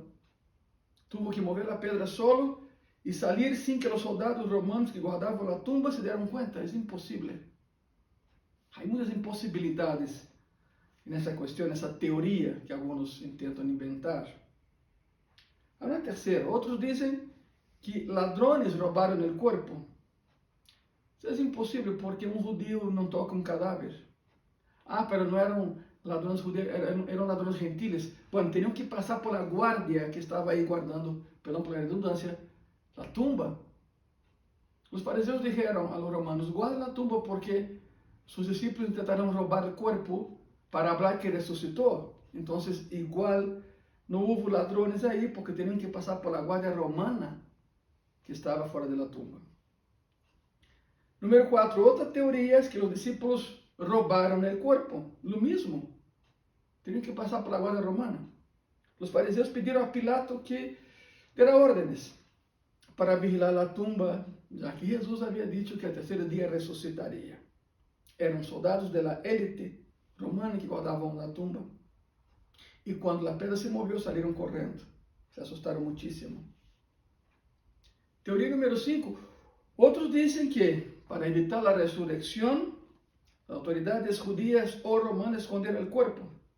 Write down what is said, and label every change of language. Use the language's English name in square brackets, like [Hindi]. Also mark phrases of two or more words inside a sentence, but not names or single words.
[Spanish] Tuvo que mover la piedra solo y salir sin que los soldados romanos que guardaban la tumba se dieran cuenta. Es imposible. Hay muchas imposibilidades en esa cuestión, esa teoría que algunos intentan inventar. Hay una tercera. Otros dicen que ladrones robaron el cuerpo. [Portuguese] Isso é impossível porque um judío não toca um cadáver. Pero não eram ladrões judeus, eram ladrões gentiles. [Spanish] Bueno, [Portuguese] teriam que passar [Spanish] por la guardia [Portuguese] que estava aí guardando, perdão por la redundância, a tumba. Os fariseus [Spanish] dijeron a los romanos, guarden la tumba porque sus discípulos intentaron [Portuguese] roubar o corpo para falar que ressuscitou. Então, igual, não houve ladrões aí porque teriam que passar [Spanish] por la guardia romana [Portuguese] que estava fora da tumba. [Spanish] Número 4, otra teoría es que los discípulos robaron el cuerpo, lo mismo, tenían que pasar por la guardia romana. Los fariseos pidieron a Pilato que diera órdenes para vigilar la tumba, ya que Jesús había dicho que al tercer día resucitaría. [Portuguese] eram soldados da élite romana que guardavam [Spanish] la tumba. [Portuguese] E quando a pedra se moveu, saíram correndo. Se assustaram muitíssimo. Teoria número 5. Outros dizem que, para evitar a ressurreição, as autoridades judías ou romanas esconderam o corpo.